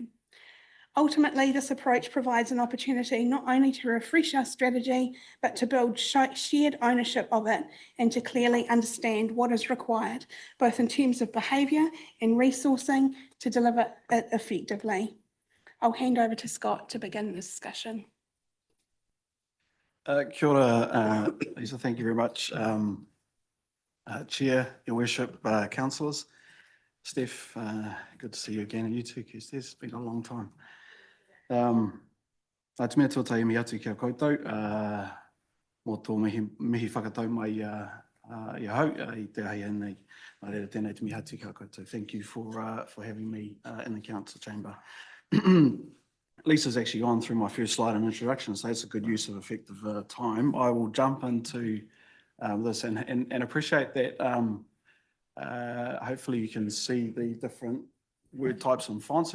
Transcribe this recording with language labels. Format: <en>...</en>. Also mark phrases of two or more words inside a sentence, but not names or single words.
<en>Ultimately, this approach provides an opportunity not only to refresh our strategy, but to build shared ownership of it and to clearly understand what is required, both in terms of behaviour and resourcing to deliver it effectively. I'll hand over to Scott to begin the discussion.</en> <mi>Kia ora,</mi> <en>Lisa, thank you very much. Chair, Your Worship, councillors, Steph, good to see you again, and you too, Kirsty, it's been a long time.</en> <mi>Te mea tōtai mi atu kia koutou, mō tō mihi whakatau mai I hau, I te ahi nei, nā reira tēnei te mihi atu kia koutou.</mi> <en>Thank you for having me in the council chamber. Lisa's actually gone through my first slide in introduction, so it's a good use of effective time. I will jump into this and appreciate that hopefully you can see the different word types and fonts.</en>